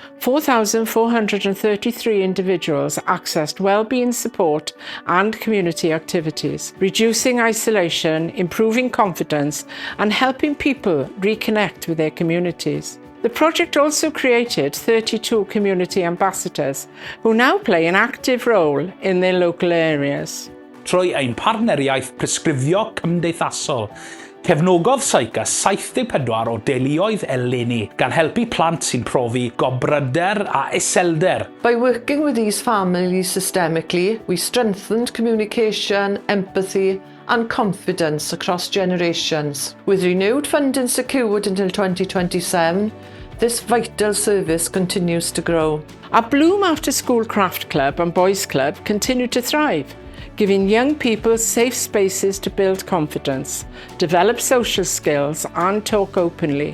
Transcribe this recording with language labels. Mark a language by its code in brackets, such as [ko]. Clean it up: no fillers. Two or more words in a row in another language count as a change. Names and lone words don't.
[en] 4,433 individuals accessed wellbeing support and community activities, reducing isolation, improving confidence and helping people reconnect with their communities. The project also created 32 community ambassadors who now play an active role in their local areas. [cy] Trwy ein partneriaeth presgrifio cymdeithasol, cefnogodd CYCA 74 o deuluoedd eleni gan helpu plant sy'n profi gobryder a iselder. [en] By working with these families systemically, we strengthened communication, empathy and confidence across generations. With renewed funding secured until 2027, this vital service continues to grow. Our Bloom After School Craft Club and Boys Club continue to thrive, giving young people safe spaces to build confidence, develop social skills and talk openly.